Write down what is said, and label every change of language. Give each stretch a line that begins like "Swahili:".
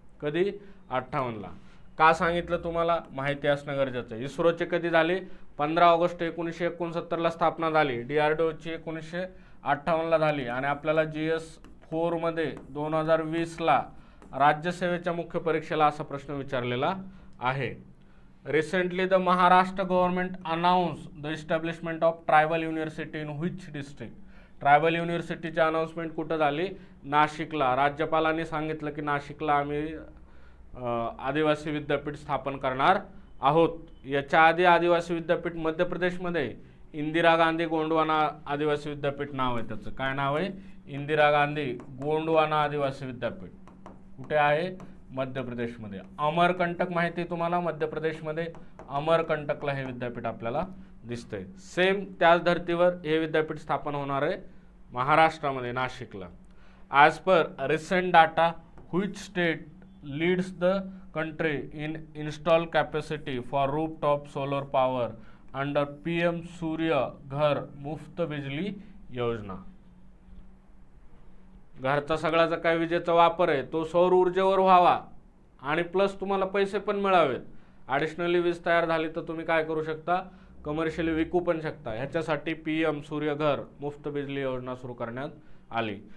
Marathi: कधी, 58ला. का सांगितलं तुम्हाला माहिती असणं गरजेचं आहे. इस्रोचे कधी झाले, 15 ऑगस्ट 1969ला स्थापना झाली. DRDOची 1958ला झाली. आणि आपल्याला GS4 मध्ये 2020ला राज्यसेवेच्या मुख्य परीक्षेला असा प्रश्न विचारलेला आहे.
English: Recently, the Maharashtra government announced the establishment of tribal university in which district?
Marathi: Tribal युनिव्हर्सिटीची announcement कुठं झाली, नाशिकला. राज्यपालांनी सांगितलं की नाशिकला आम्ही आदिवासी विद्यापीठ स्थापन करणार आहोत. याच्या आधी आदिवासी विद्यापीठ मध्य प्रदेशमध्ये इंदिरा गांधी गोंडवाना आदिवासी विद्यापीठ नाव आहे त्याचं. काय नाव आहे, इंदिरा गांधी गोंडवाना आदिवासी विद्यापीठ. कुठे आहे, मध्य प्रदेशमध्ये. अमरकंटक माहिती आहे तुम्हाला, मध्य प्रदेशमध्ये अमरकंटकला हे विद्यापीठ आपल्याला दिसतंय. सेम त्याच धर्तीवर हे विद्यापीठ स्थापन होणार आहे महाराष्ट्रामध्ये, नाशिकला.
English: As per recent data which state leads the country in install capacity for rooftop solar power under PM Surya Ghar Muft Bijli Yojana.
Marathi: घरचा सगळ्याचा काय विजेचा वापर आहे तो सौर ऊर्जेवर व्हावा आणि प्लस तुम्हाला पैसे पण मिळावेत. ॲडिशनली वीज तयार झाली तर तुम्ही काय करू शकता, कमर्शियली विकू पण शकता. ह्याच्यासाठी PM सूर्य घर मुफ्त बिजली योजना सुरू करण्यात आली.